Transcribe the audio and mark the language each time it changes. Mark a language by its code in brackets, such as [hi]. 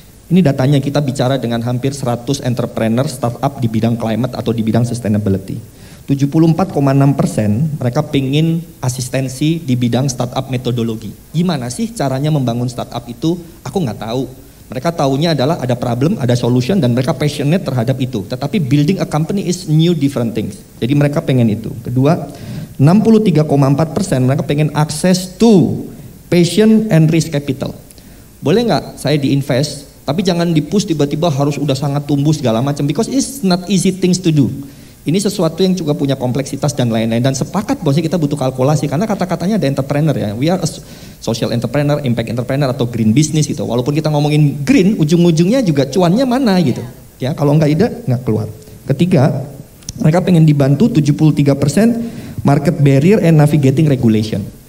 [id] Ini datanya kita bicara dengan hampir 100 entrepreneur startup di bidang climate atau di bidang sustainability. 74,6% mereka pengen asistensi di bidang startup metodologi. Gimana sih caranya membangun startup itu? Aku nggak tahu. Mereka taunya adalah ada problem, ada solution dan mereka passionate terhadap itu. [en] Tetapi building a company is new different things. [id] Jadi mereka pengen itu. Kedua, 63,4% mereka pengen [en] access to patient and risk capital. [id] Boleh nggak saya diinvest? Tapi jangan di-push tiba-tiba harus udah sangat tumbuh segala macam. [en] Because it's not easy things to do. [id] Ini sesuatu yang juga punya kompleksitas dan lain-lain. Dan sepakat bahwa kita butuh kalkulasi. Karena kata-katanya ada entrepreneur ya. [en] We are a social entrepreneur, impact entrepreneur atau green business gitu. [id] Walaupun kita ngomongin green, ujung-ujungnya juga cuannya mana gitu. Ya kalau nggak keluar. Ketiga, mereka pengen dibantu 73% [en] market barrier and navigating regulation.